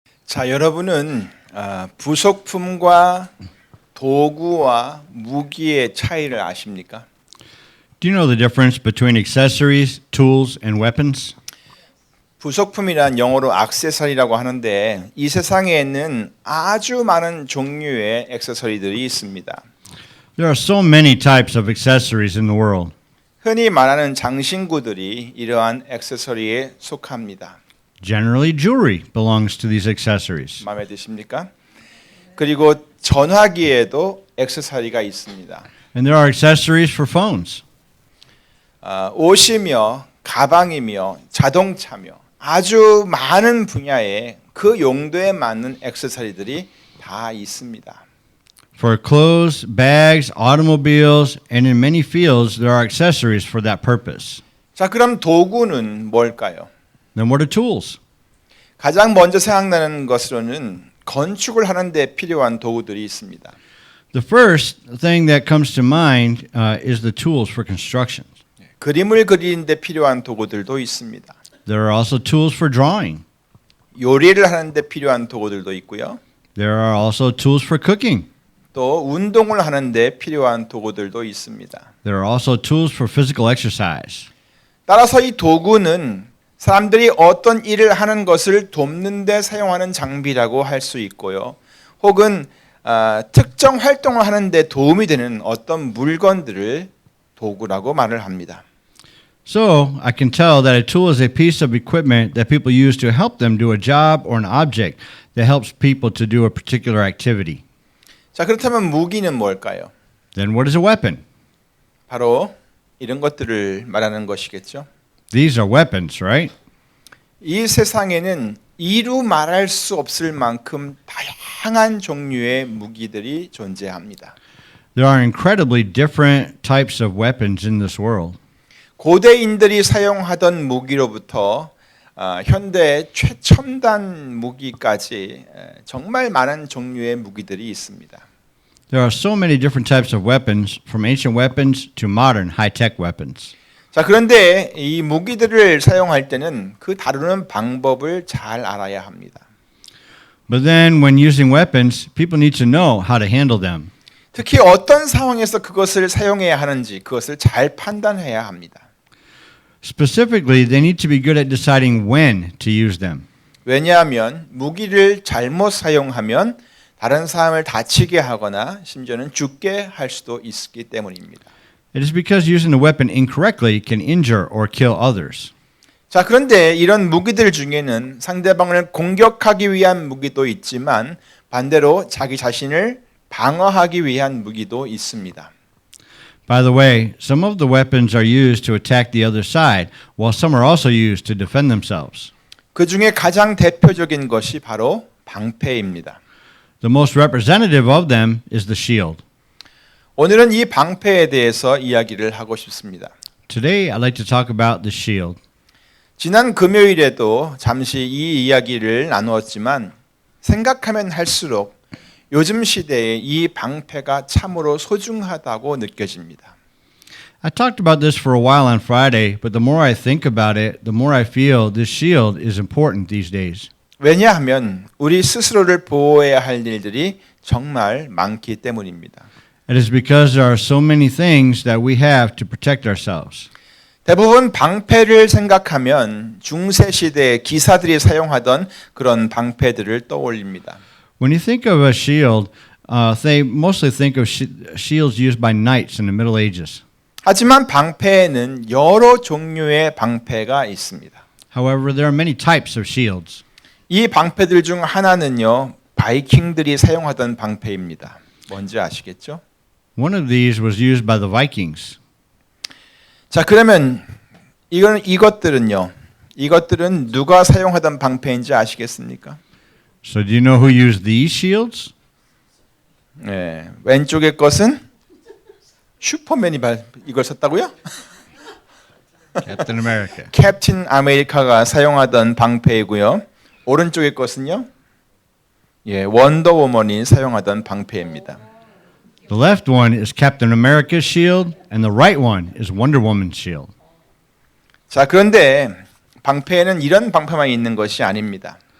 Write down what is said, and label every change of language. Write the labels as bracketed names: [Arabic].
[Korean] 자, 여러분은 부속품과 도구와 무기의 차이를 아십니까? [English] Do you know the difference between accessories, tools, and weapons? [Korean] 부속품이란 영어로 액세서리라고 하는데 이 세상에는 아주 많은 종류의 액세서리들이 있습니다. [English] There are so many types of accessories in the world. [Korean] 흔히 말하는 장신구들이 이러한 액세서리에 속합니다. [English] Generally, jewelry belongs to these accessories. [Korean] 마음에 드십니까? 그리고 전화기에도 액세서리가 있습니다. [English] And there are accessories for phones. [Korean] 옷이며 가방이며 자동차며 아주 많은 분야에 그 용도에 맞는 액세서리들이 다 있습니다. [English] For clothes, bags, automobiles, and in many fields, there are accessories for that purpose. [Korean] 자, 그럼 도구는 뭘까요? [English] Then what are tools? [Korean] 가장 먼저 생각나는 것으로는 건축을 하는 데 필요한 도구들이 있습니다. [English] The first thing that comes to mind is the tools for construction. [Korean] 그림을 그리는 데 필요한 도구들도 있습니다. [English] There are also tools for drawing. [Korean] 요리를 하는 데 필요한 도구들도 있고요. [English] There are also tools for cooking. [Korean] 또 운동을 하는 데 필요한 도구들도 있습니다. [English] There are also tools for physical exercise. [Korean] 따라서 이 도구는 사람들이 어떤 일을 하는 것을 돕는 데 사용하는 장비라고 할 수 있고요. 혹은 특정 활동을 하는 데 도움이 되는 어떤 물건들을 도구라고 말을 합니다. [English] So, I can tell that a tool is a piece of equipment that people use to help them do a job or an object that helps people to do a particular activity. [Korean] 자, 그렇다면 무기는 뭘까요? [English] Then what is a weapon? [Korean] 바로 이런 것들을 말하는 것이겠죠. [English] These are weapons, right? [Korean] 이 세상에는 이루 말할 수 없을 만큼 다양한 종류의 무기들이 존재합니다. [English] There are incredibly different types of weapons in this world. [Korean] 고대인들이 사용하던 무기로부터 현대 최첨단 무기까지 정말 많은 종류의 무기들이 있습니다. [English] There are so many different types of weapons, from ancient weapons to modern high-tech weapons. [Korean] 자, 그런데 이 무기들을 사용할 때는 그 다루는 방법을 잘 알아야 합니다. [English] But then when using weapons, people need to know how to handle them. [Korean] 특히 어떤 상황에서 그것을 사용해야 하는지 그것을 잘 판단해야 합니다. [English] Specifically, they need to be good at deciding when to use them. [Korean] 왜냐하면 무기를 잘못 사용하면 다른 사람을 다치게 하거나 심지어는 죽게 할 수도 있기 때문입니다. [English] It is because using the weapon incorrectly can injure or kill others. [Korean] 자, 그런데 이런 무기들 중에는 상대방을 공격하기 위한 무기도 있지만 반대로 자기 자신을 방어하기 위한 무기도 있습니다. [English] By the way, some of the weapons are used to attack the other side, while some are also used to defend themselves. [Korean] 그 중에 가장 대표적인 것이 바로 방패입니다. [English] The most representative of them is the shield. [Korean] 오늘은 이 방패에 대해서 이야기를 하고 싶습니다. [English] Today, I'd like to talk about the shield. [Korean] 지난 금요일에도 잠시 이 이야기를 나누었지만 생각하면 할수록 요즘 시대에 이 방패가 참으로 소중하다고 느껴집니다. [English] I talked about this for a while on Friday, but the more I think about it, the more I feel this shield is important these days. [Korean] 왜냐하면 우리 스스로를 보호해야 할 일들이 정말 많기 때문입니다. [English] It is because there are so many things that we have to protect ourselves. [Korean] 대부분 방패를 생각하면 중세 시대의 기사들이 사용하던 그런 방패들을 떠올립니다. [English] When you think of a shield, they mostly think of shields used by knights in the Middle Ages. [Korean] 하지만 방패에는 여러 종류의 방패가 있습니다. [English] However, there are many types of shields. [Korean] 이 방패들 중 하나는요, 바이킹들이 사용하던 방패입니다. 뭔지 아시겠죠? [English] One of these was used by the Vikings. [Korean] 자, 그러면 이것들은 누가 사용하던 방패인지 아시겠습니까? [English] So do you know who used these shields? [Korean] 네, 왼쪽의 것은 슈퍼맨이 이걸 썼다고요? [English] Captain America. [Korean] 캡틴 아메리카가 사용하던 방패이고요. 오른쪽의 것은요, 원더우먼이 사용하던 방패입니다. [English] The left one is Captain America's shield, and the right one is Wonder Woman's shield. [Korean] 자, 그런데 방패에는 이런 방패만 있는 것이 아닙니다.